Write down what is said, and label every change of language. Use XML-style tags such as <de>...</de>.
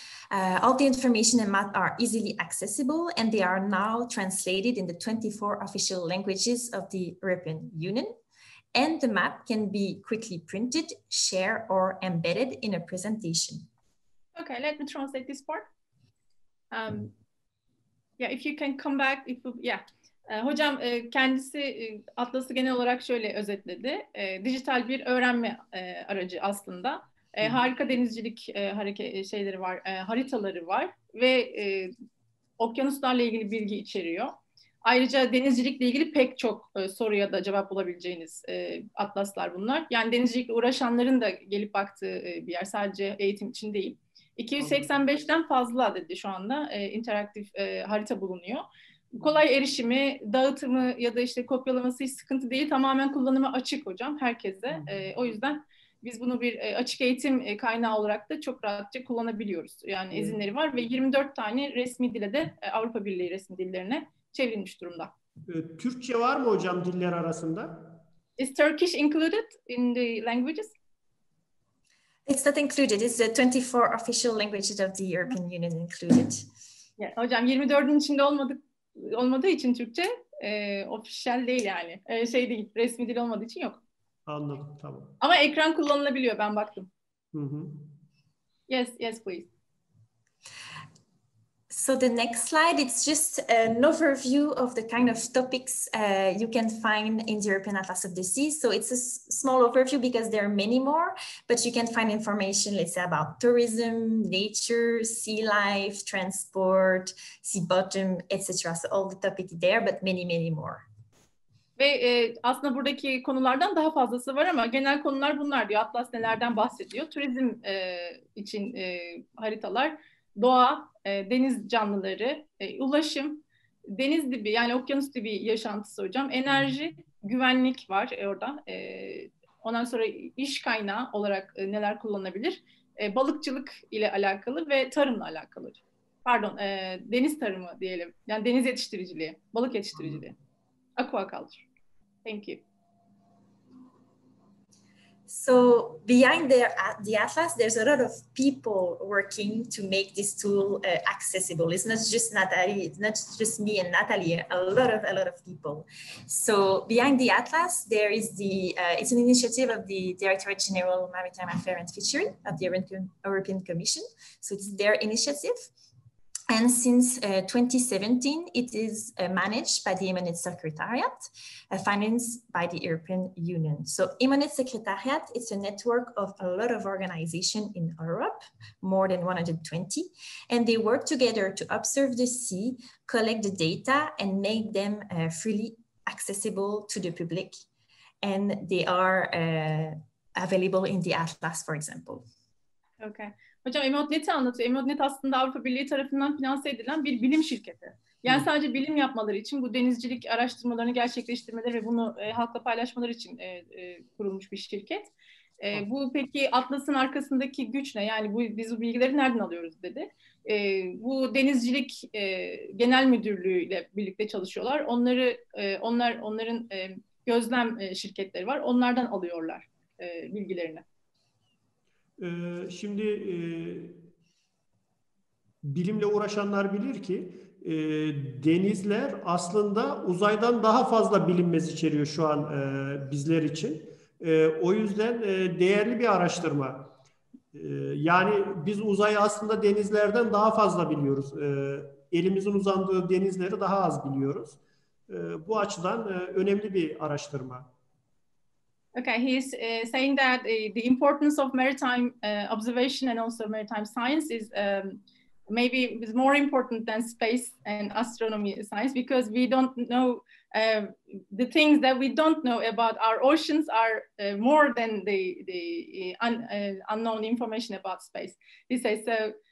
<en>All the information and math are easily accessible and they are now translated in the 24 official languages of the European Union. And the map can be quickly printed, shared, or embedded in a presentation. Okay, let me translate this part. Yeah, if you can come back.</en> <tr>Hocam kendisi Atlas'ı genel olarak şöyle özetledi. Dijital bir öğrenme aracı aslında. Harika denizcilik şeyleri var, haritaları var ve okyanuslarla ilgili bilgi içeriyor. Ayrıca denizcilikle ilgili pek çok soruya da cevap bulabileceğiniz atlaslar bunlar. Yani denizcilikle uğraşanların da gelip baktığı bir yer, sadece eğitim için değil. 285'ten fazla dedi şu anda interaktif harita bulunuyor. Kolay erişimi, dağıtımı ya da işte kopyalaması hiç sıkıntı değil. Tamamen kullanıma açık hocam herkese. O yüzden biz bunu bir açık eğitim kaynağı olarak da çok rahatça kullanabiliyoruz. Yani izinleri var ve 24 tane resmi dile de Avrupa Birliği resmi dillerine çevrilmiş durumda. Türkçe var mı hocam diller arasında?</tr> <en>Is Turkish included in the languages? It's not included. It's the 24 official languages of the European Union included.</en> <tr>Yeah, hocam 24'ün içinde olmadığı için Türkçe official değil yani. Şey değil, resmi dil olmadığı için yok. Anladım, tamam. Ama ekran kullanılabiliyor, ben baktım. Hı.</tr> <en>Yes, please. So the next slide, it's just an overview of the kind of topics you can find in the European Atlas of the Seas. So it's a small overview because there are many more, but you can find information, let's say, about tourism, nature, sea life, transport, sea bottom, etc. So all the topics there, but many, many more.</en> <tr>Ve aslında buradaki konulardan daha fazlası var ama genel konular bunlar diyor. Atlas nelerden bahsediyor? Turizm için haritalar, doğa, deniz canlıları, ulaşım, deniz dibi yani okyanus dibi yaşantısı hocam, enerji, güvenlik var orada. Ondan sonra iş kaynağı olarak neler kullanılabilir? Balıkçılık ile alakalı ve tarımla alakalı. Pardon, deniz tarımı diyelim. Yani deniz yetiştiriciliği, balık yetiştiriciliği.</tr> <en>Aquaculture. Thank you. So behind the Atlas, there's a lot of people working to make this tool accessible. It's not just Nathalie, it's not just me and Nathalie, a lot of people. So behind the Atlas, there is it's an initiative of the Directorate General Maritime Affairs and Fishery of the European Commission. So it's their initiative. And since 2017, it is managed by the EMODnet Secretariat, financed by the European Union. So EMODnet Secretariat, it's a network of a lot of organizations in Europe, more than 120, and they work together to observe the sea, collect the data, and make them freely accessible to the public. And they are available in the Atlas, for example. Okay.</en> <tr>Hocam EMODnet'i anlatıyor. EMODnet aslında Avrupa Birliği tarafından finanse edilen bir bilim şirketi. Yani sadece bilim yapmaları için, bu denizcilik araştırmalarını gerçekleştirmeleri ve bunu halkla paylaşmaları için kurulmuş bir şirket. Bu peki Atlas'ın arkasındaki güç ne? Yani biz bu bilgileri nereden alıyoruz dedi. Bu denizcilik genel müdürlüğü ile birlikte çalışıyorlar. Onların gözlem şirketleri var. Onlardan alıyorlar bilgilerini. Şimdi bilimle uğraşanlar bilir ki denizler aslında uzaydan daha fazla bilinmez içeriyor şu an bizler için. O yüzden değerli bir araştırma. Yani biz uzayı aslında denizlerden daha fazla biliyoruz. Elimizin uzandığı denizleri daha az biliyoruz. Bu açıdan önemli bir araştırma.</tr> <en>Okay, he's saying that the importance of maritime observation and also maritime science is maybe more important than space and astronomy science, because we don't know the things that we don't know about our oceans are more than the unknown information about space. He says so.</en>